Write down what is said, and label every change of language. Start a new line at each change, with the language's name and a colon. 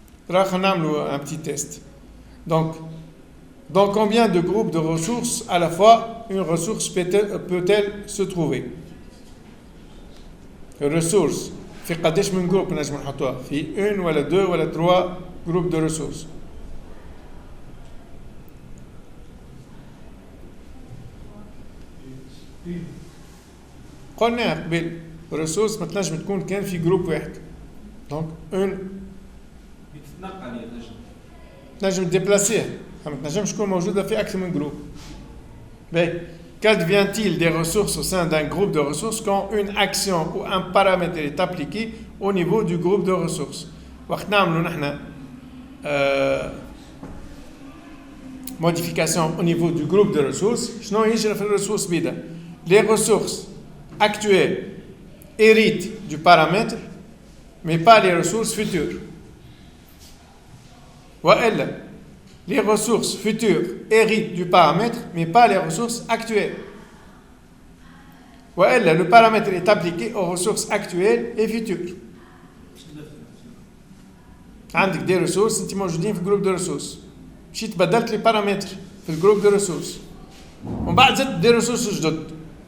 Arabic: راح نعملوا
French: un petit test. Donc Dans combien de groupes de ressources à la fois une ressource peut-elle se trouver? Ressources.
Arabic: في قداش من جروب نجم نحطوها؟ في 1 ولا 2 ولا 3 groupes de ressources. قلنا قبل ressources ما تنجم تكون كان في جروب واحد. دونك اون بتتنقل تنجم تديبلاسيها، ما تنجمش تكون موجودة في أكثر من جروب.
French: Qu'advient-il des ressources au sein d'un groupe de ressources quand une action ou un paramètre est appliqué au niveau du groupe de ressources?
Arabic: وقت نعملوا نحن
French: modification au niveau du groupe de ressources,
Arabic: شنو يجري في الريسورس بيدا؟
French: Les ressources actuelles héritent du paramètre mais pas les ressources futures.
Arabic: وإلا
French: les ressources futures héritent du paramètre, mais pas les ressources actuelles.
Arabic: وإلا
French: le paramètre est appliqué aux ressources actuelles et futures.
Arabic: عندك des ressources انت موجودين في جروب de ressources. مشيت بدلت لي بارامتر في الجروب de ressources. ومن بعد زدت
French: des ressources
Arabic: جدد.